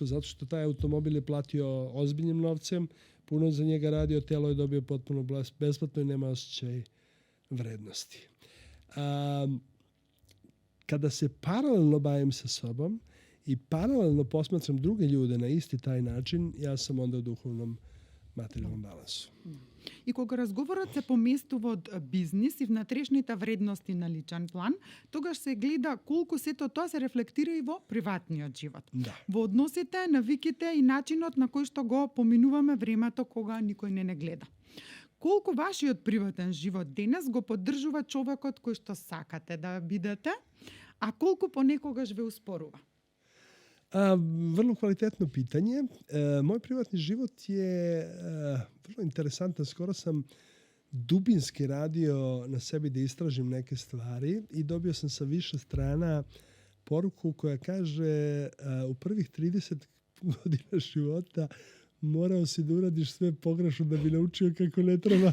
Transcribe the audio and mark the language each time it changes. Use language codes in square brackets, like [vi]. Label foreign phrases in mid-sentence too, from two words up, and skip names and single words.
[sr] Zato što taj automobil je platio ozbiljnim novcem, puno za njega radio, telo je dobio potpuno besplatno i nema osjećaj vrednosti. Kada se paralelno bavim sa sobom i paralelno posmatram druge ljude na isti taj način, ja sam onda u duhovnom материјалном балансу. [mk] И кога разговорот се поместува од бизнис и внатрешните вредности на личен план, тогаш се гледа колку сето тоа се рефлектира и во приватниот живот. Да. Во односите, навиките и начинот на кој што го поминуваме времето кога никој не гледа. Колку вашиот приватен живот денес го поддржува човекот кој што сакате да бидете, а колку понекогаш ве успорува? [sr] Vrlo kvalitetno pitanje. Moj privatni život je vrlo interesantan. Skoro sam dubinski radio na sebi da istražim neke stvari i dobio sam sa više strana poruku koja kaže u prvih 30 godina života morao si da uradiš sve pogrešno da bi naučio kako ne treba.